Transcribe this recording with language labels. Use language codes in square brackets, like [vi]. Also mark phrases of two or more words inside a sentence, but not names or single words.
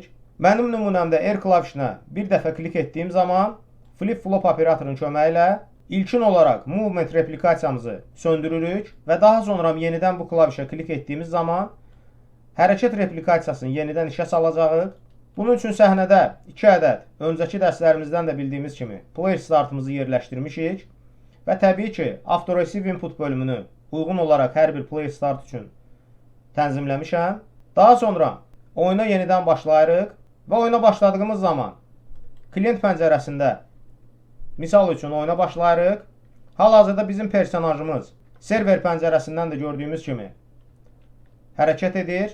[az] Mənim nümunəmdə R klavisinə bir dəfə klik etdiyim zaman flip-flop operatorun köməyi ilə ilkin olaraq movement replikasiyamızı söndürürük və daha sonra yenidən bu klavisə klik etdiyimiz zaman hərəkət replikasiyasını yenidən işə salacağıq. Bunun üçün səhnədə 2 ədəd öncəki dərslərimizdən də bildiyimiz kimi [en] player startımızı [az] yerləşdirmişik və təbii ki [en] auto-receive input [az] bölümünü uyğun olaraq hər bir [en] player start [az] üçün tənzimləmişəm. Daha sonra oyuna yenidən başlayırıq və oyuna başladığımız zaman klient pəncərəsində misal üçün oyuna başlayırıq. Hal-hazırda bizim personajımız server pəncərəsindən də gördüyümüz kimi hərəkət edir.